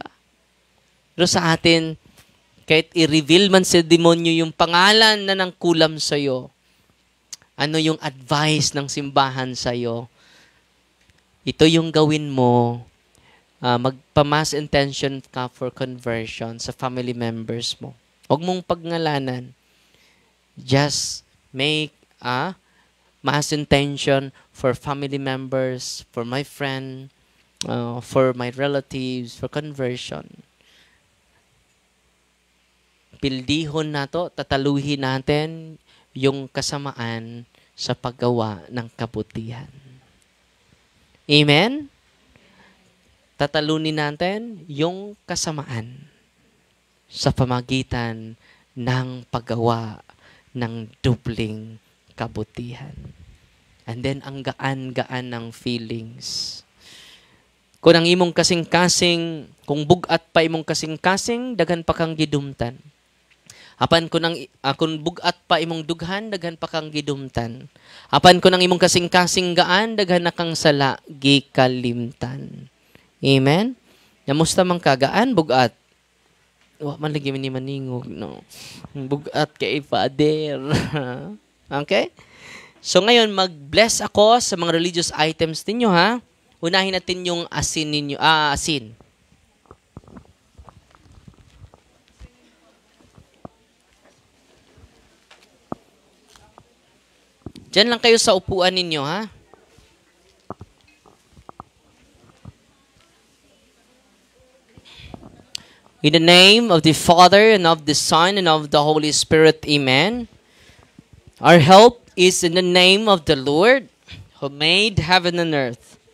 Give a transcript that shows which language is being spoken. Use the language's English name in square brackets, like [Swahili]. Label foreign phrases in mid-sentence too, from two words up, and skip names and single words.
[Filipino] Pero sa atin, kahit i-reveal man sa demonyo yung pangalan na nangkulam sa'yo, ano yung advice ng simbahan sa'yo, ito yung gawin mo, magpa- [English] mass intention [Filipino] ka [English] for conversion [Filipino] sa [English] family members [Filipino] mo. Huwag mong pagngalanan. [English] Just make a mass intention for family members, for my friend, for my relatives, for conversion. [Cebuano] Pildihon na to, [Filipino] tataluhin natin yung kasamaan sa paggawa ng kabutihan. Amen? Tatalunin natin yung kasamaan sa pamagitan ng paggawa ng dubling kabutihan. [English] And then, [Filipino] ang gaan-gaan ng feelings. [Cebuano] Kung ang imong kasing-kasing, kung bugat pa imong kasing-kasing, daghan pa kang gidumtan. Apan kung bugat pa imong dughan, daghan pa kang gidumtan. Apan kung ang imong kasing-kasing gaan, daghan na kang sala, gikalimtan. Amen? Namusta man ka, gaan, bugat? Wa man lagi ni maningog, no? Bugat kay Father. Okay? [Filipino] So ngayon, mag-bless ako sa mga religious items ninyo, ha? Unahin natin yung asin ninyo. Asin. Diyan lang kayo sa upuan ninyo, ha? [English] In the name of the Father, and of the Son, and of the Holy Spirit, Amen. Our help is in the name of the Lord who made heaven and earth.